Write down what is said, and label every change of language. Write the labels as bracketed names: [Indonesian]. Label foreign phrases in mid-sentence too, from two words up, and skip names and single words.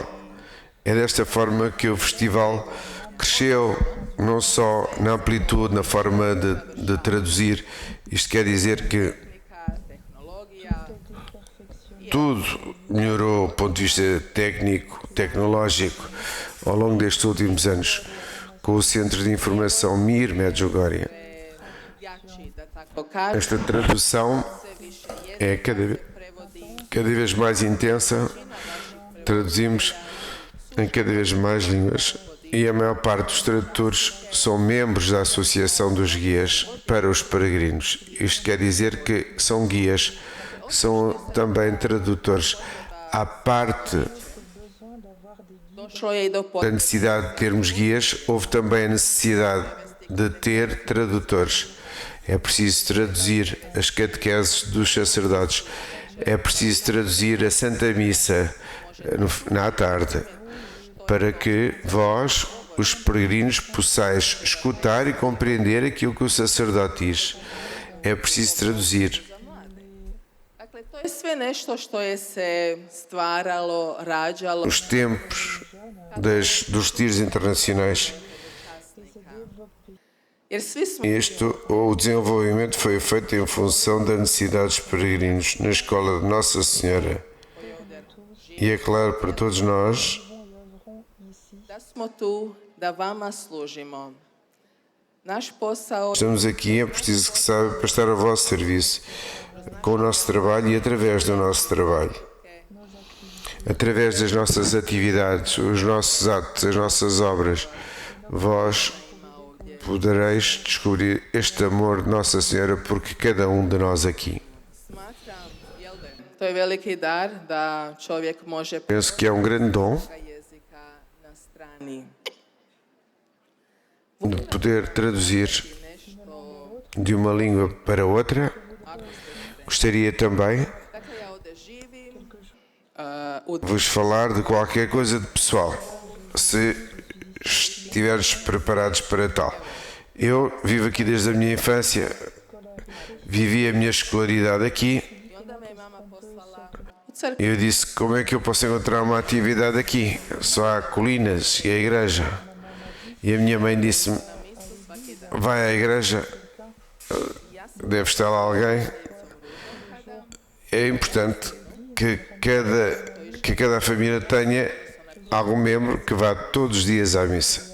[Portuguese] É desta forma que o festival cresceu, não só na amplitude, na forma de traduzir. Isto quer dizer que [Croatian] tehnologija, [Portuguese] tudo melhorou do ponto de vista técnico, tecnológico, ao longo destes últimos anos, com o Centro de Informação Mir Medjugorje. [Croatian] jači, da tako kažem, [Portuguese] Esta tradução [Croatian] sve više [Portuguese] é cada vez mais intensa. Traduzimos em cada vez mais línguas E a maior parte dos tradutores são membros da Associação dos Guias para os Peregrinos. Isto quer dizer que são guias, são também tradutores. À parte [Croatian] došlo je i do [Portuguese] da necessidade de termos guias, houve também a necessidade de ter tradutores. É preciso traduzir as catequeses dos sacerdotes. É preciso traduzir a Santa Missa na tarde, para que vós, os peregrinos, possais escutar e compreender aquilo que o sacerdote diz. É preciso traduzir. [Croatian] Dakle, to je sve nešto što je se stvaralo, rađalo. [Portuguese] Os tempos dos retiros internacionais, [Croatian] Jer svi smo [Portuguese] o desenvolvimento foi feito em função da necessidade dos peregrinos na escola de Nossa Senhora. E é claro para todos nós [Croatian] da smo tu da vama služimo. Naš posao [Portuguese] estamos aqui, é preciso que saiba, para estar ao vosso serviço, com o nosso trabalho e através do nosso trabalho. Através das nossas atividades, os nossos atos, as nossas obras, vós podereis descobrir este amor de Nossa Senhora por cada um de nós aqui. [Croatian] smatram, to je veliki dar da čovjek može [Portuguese] Penso que é um grande dom [Croatian] jezika na strani. [Portuguese] de poder traduzir [Croatian] Nešto, [Portuguese] de uma língua para outra. Gostaria também [Croatian] dakle ja ovdje živim u [Portuguese] vos falar de qualquer coisa de pessoal, se estiveres preparados para tal. Eu vivo aqui desde a minha infância, vivi a minha escolaridade aqui. [Croatian] i onda me mama poslala u crkvu. [Portuguese] Eu disse, como é que eu posso encontrar uma atividade aqui? Só há colinas e a igreja. E a minha mãe disse-me, vai à igreja, deve estar lá alguém. É importante que cada família tenha algum membro que vá todos os dias à missa.